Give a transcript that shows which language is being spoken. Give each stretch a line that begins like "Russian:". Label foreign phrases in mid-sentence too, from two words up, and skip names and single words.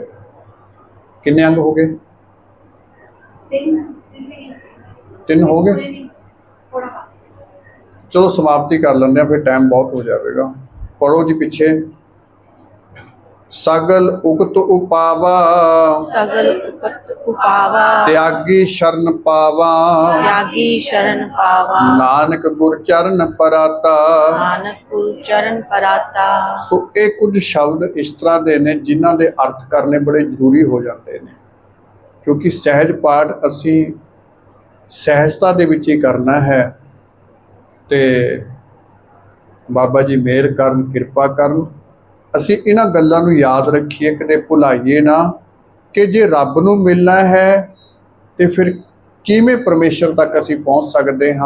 Punjabi: ਕਿੰਨੇ ਅੰਗ ਹੋ ਗਏ? 3 ਹੋ ਗਏ। ਚਲੋ ਸਮਾਪਤੀ ਕਰ ਲੈਂਦੇ ਆ, ਫਿਰ ਟਾਈਮ ਬਹੁਤ ਹੋ ਜਾਵੇਗਾ। ਪੜੋ ਜੀ ਪਿੱਛੇ। ਸਗਲ ਉਗਤ ਉਪਾਵਾ ਸਗਲ ਉਗਤ ਉਪਾਵਾ ਤਿਆਗੀ ਸ਼ਰਨ ਪਾਵਾ, ਤਿਆਗੀ ਸ਼ਰਨ ਪਾਵਾ ਨਾਨਕ ਗੁਰ ਚਰਨ ਪਰਾਤਾ। ਨਾਨਕ ਗੁਰੂ ਚਰਨ ਪਰਾਤਾ। ਸੋ ਇਹ ਕੁਝ ਸ਼ਬਦ ਇਸ ਤਰ੍ਹਾਂ ਦੇ ਨੇ ਜਿਨ੍ਹਾਂ ਦੇ ਅਰਥ ਕਰਨੇ ਬੜੇ ਜ਼ਰੂਰੀ ਹੋ ਜਾਂਦੇ ਨੇ, ਕਿਉਂਕਿ ਸਹਿਜ ਪਾਠ ਅਸੀਂ ਸਹਿਜਤਾ ਦੇ ਵਿੱਚ ਹੀ ਕਰਨਾ ਹੈ। ਤੇ ਬਾਬਾ ਜੀ ਮਿਹਰ ਕਰਨ, ਕਿਰਪਾ ਕਰਨ, ਅਸੀਂ ਇਹਨਾਂ ਗੱਲਾਂ ਨੂੰ ਯਾਦ ਰੱਖੀਏ, ਕਦੇ ਭੁਲਾਈਏ ਨਾ ਕਿ ਜੇ ਰੱਬ ਨੂੰ ਮਿਲਣਾ ਹੈ ਤੇ ਫਿਰ ਕਿਵੇਂ ਪਰਮੇਸ਼ਰ ਤੱਕ ਅਸੀਂ ਪਹੁੰਚ ਸਕਦੇ ਹਾਂ।